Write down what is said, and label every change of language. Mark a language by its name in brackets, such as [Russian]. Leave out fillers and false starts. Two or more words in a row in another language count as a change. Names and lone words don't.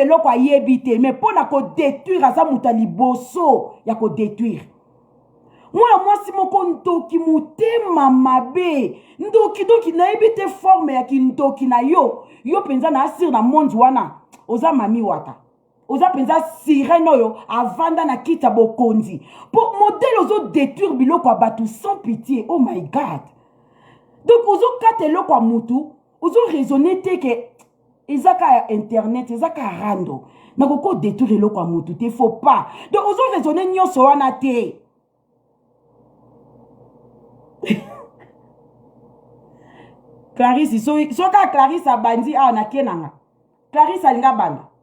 [Lingala] eloko ayebi te me mpo na kodétruire aza moto ya liboso ya kodétruire mwana mwasi moko ndoki motema mabe ndoki nayebi te forme ya kindoki na yo mpenza na asire na mondi wana oza mami wata oza mpenza sirene oyo avanda na kiti ya bokonzi po modele ozodétruire biloko ya bato [French] sans pitié [English] oh my god [Lingala] donc ozokata eloko ya mutu ozoraisonne te ke ezaka ya internet ezaka ya rando nakoko détruire eloko ya mutu te [French] faut pas [Lingala] donc ozoraisonne nyonso wana te Clarisse soka Clarisse abandi awa na kenanga Clarisse alinga banda